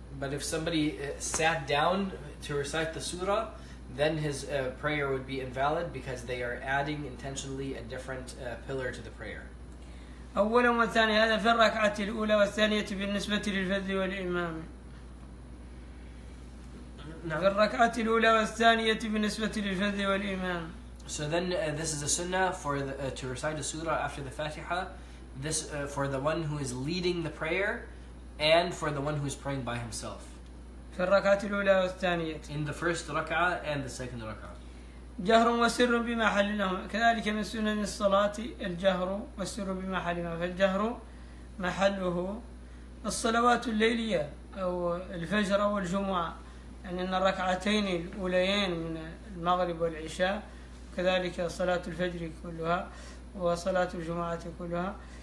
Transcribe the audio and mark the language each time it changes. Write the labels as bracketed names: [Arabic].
[English] But if somebody sat down to recite the surah, then his prayer would be invalid because they are adding intentionally a different pillar to the prayer. [Arabic] أولا والثانية هذا في الركعة الأولى والثانية بالنسبة للفذ والإمام. في الركعة الأولى والثانية بالنسبة للفذ والإمام. [English] So then this is a sunnah for to recite a surah after the Fatiha. This for the one who is leading the prayer and for the one who is praying by himself. [Arabic] في الركعة الأولى والثانية. [English] In the first rak'ah and the second rak'ah. [Arabic] جهر وسر بمحل لهما كذلك من سنن الصلاة الجهر والسر بمحلهما فالجهر محله الصلوات الليلية أو الفجر أو الجمعة يعني أن الركعتين الأوليين من المغرب والعشاء كذلك صلاة الفجر كلها وصلاة الجمعة كلها